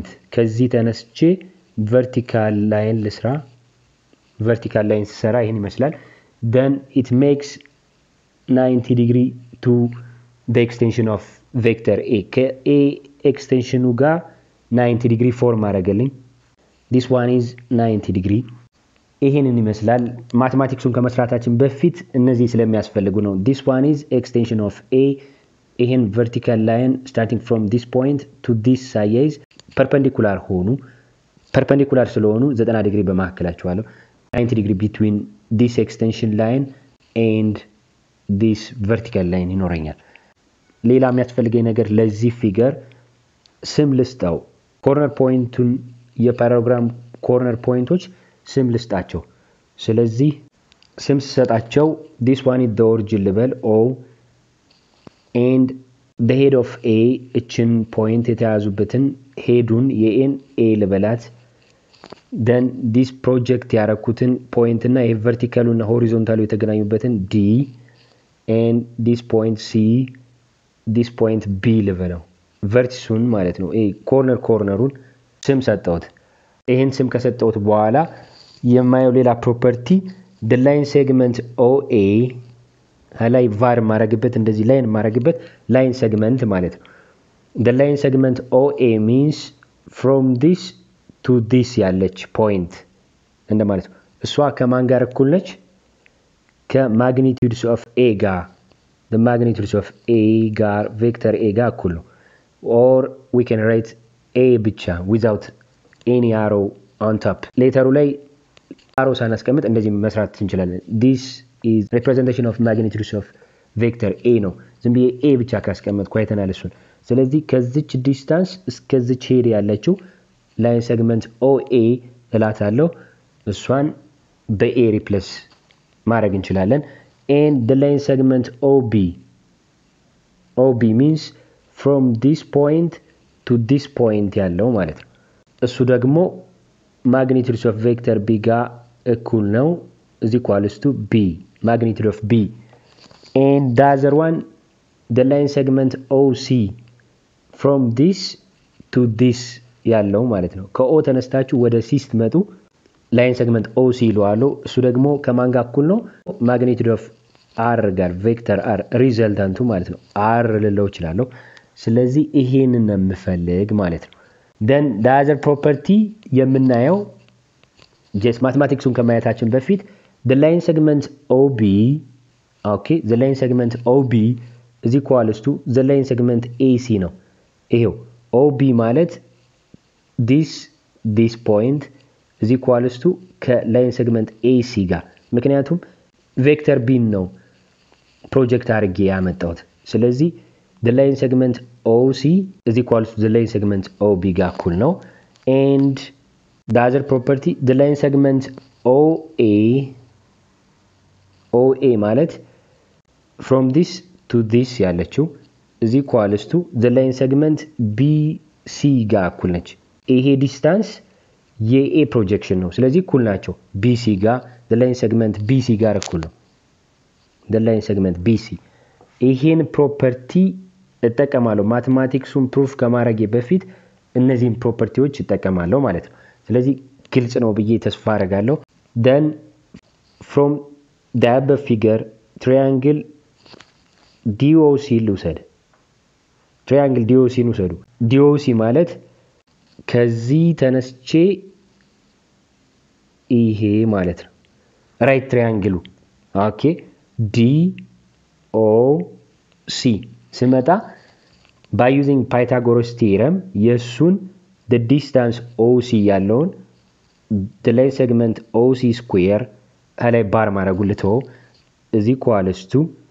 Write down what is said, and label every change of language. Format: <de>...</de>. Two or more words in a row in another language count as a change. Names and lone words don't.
<am>ከዚህ ተነስቼ</am> <en>vertical line ልስራ። vertical line</en> <am>ስሰራ ይሄን ይመስላል።</am> <en>then it makes 90 degree to the extension of vector A. A extension ጋር 90 degree form አደረገልኝ. this one is 90 degree.</en> <am>ይሄንን ይመስላል። ማትማቲክሱን ከመስራታችን በፊት እነዚህ ስለሚያስፈልጉ ነው።</am> <en>this one is extension of A.</en> <am>ይሄን</am> <en>vertical line starting from this point to this size perpendicular</en> <am>ሆኑ። perpendicular ስለሆኑ 90 ዲግሪ በማከላቸው አለው</am> <en>90 degree between this extension line and this vertical line</en> <am>ይኖረኛል። ሌላ የሚያስፈልገኝ ነገር ለዚህ ፊገር ስም ልስጣው። ኮርነር ፖይንቱን የፓራግራም ኮርነር ፖይንቶች ስም ልስጣቸው። ስለዚህ ስም ስሰጣቸው</am> <en>this one is the origin</en> <am>ልበል O</am> <en>and the head of A</en> <am>እችን ፖይንት የተያዙበትን ሄዱን የኤን A ልበላት።</am> <en>then this project</en> <am>ያረኩትን ፖይንት እና ይሄ</am> <en>vertical እና horizontal የተገናኙበትን D and this point C, this point B ልበለው። vertisun</en> <am>ማለት ነው። ኮርነሩን ስም ሰጠሁት። ይሄን ስም ከሰጠሁት በኋላ የማየው ሌላ ፕሮፐርቲ</am> <en>the line segment OA</en> <am>ላይ var ማረግበት እንደዚህ ላይን ማረግበት</am> <en>line segment</en> <am>ማለት ነው።</am> <en>the line segment OA means from this to this</en> <am>ያለች ፖይንት እንደማለት ነው። እሷ ከማን ጋር እኩል ነች?</am> <en>magnitudes of A ጋር the magnitudes of A ጋር vector A ጋር</en> <am>እኩል ነው።</am> <en>or we can write A ብቻ without any arrow on top.</en> <am>ሌተሩ ላይ arrow ሳናስቀምጥ እንደዚህ መስራት እንችላለን።</am> <en>this is representation of magnitudes of vector A</en> <am>ነው። ዝም ብዬ A ብቻ ካስቀመጥኩ አይተናል እሱን። ስለዚህ ከዚች ዲስታንስ እስከዚች ሄድ ያለችው</am> <en>line segment</en> <am>OA እላታለሁ። እሷን በA ሪፕሌስ ማድረግ እንችላለን።</am> <en>and the line segment OB means from this point to this point</en> <am>ያለው ማለት ነው። እሱ ደግሞ</am> <en>magnitude of vector B</en> <am>ጋር እኩል ነው</am> <en>is equals to B, magnitude of B. and the other one the line segment OC from this to this</en> <am>ያለው ማለት ነው። ከኦ ተነስታችሁ ወደ C ስትመጡ</am> <en>line segment OC</en> <am>ይሏለው። እሱ ደግሞ ከማን ጋር እኩል ነው?</am> <en>magnitude of R ጋር ቬክተር R</en> <am>ሪዘልታንቱ ማለት ነው። R ልለው እችላለሁ። ስለዚህ ይሄንን ነው የምፈልግ ማለት ነው።</am> <en>then the other property የምናየው just mathematicsን</en> <am>ከማየታችን በፊት</am> <en>the line segment OB, okay, the line segment OB is equals to the line segment AC</en> <am>ነው። ይሄው OB ማለት</am> <en>this point is equals to line segment AC</en> <am>ጋር ምክንያቱም ቬክተር B ነው ፕሮጀክት አድርጌ ያመጣሁት። ስለዚህ</am> <en>the line segment OC is equal to the line segment OB</en> <am>ጋር እኩል ነው</am> <en>and the other property the line segment OA ማለት from this to this ያለችው is equals to the line segment BC</en> <am>ጋር እኩል ነች። ይሄ ዲስታንስ የኤ ፕሮጀክሽን ነው። ስለዚህ እኩል ናቸው። BC ጋር</am> <en>the line segment</en> <am>BC ጋር እኩል ነው።</am> <en>the line segment</en> <am>BC ይሄን ፕሮፐርቲ እጠቀማለሁ ማቴማቲክሱን ፕሩፍ ከማድረጌ በፊት እነዚህን ፕሮፐርቲዎች እጠቀማለሁ ማለት ነው። ስለዚህ ግልጽ ነው ብዬ ተስፋ አደርጋለሁ።</am> <en>then from the above figure triangle DOC</en> <am>ልውሰድ። triangle DOC ልውሰዱ። DOC ማለት ከዚህ ተነስቼ ይሄ ማለት ነው</am> <en>right triangle okay DOC ስመጣ by using Pythagoras Theorem የሱን the distance OC ያለውን the line segment OC square</en> <am>ከላይ ባር ማድረጉልተው</am> <en>is equals to</en>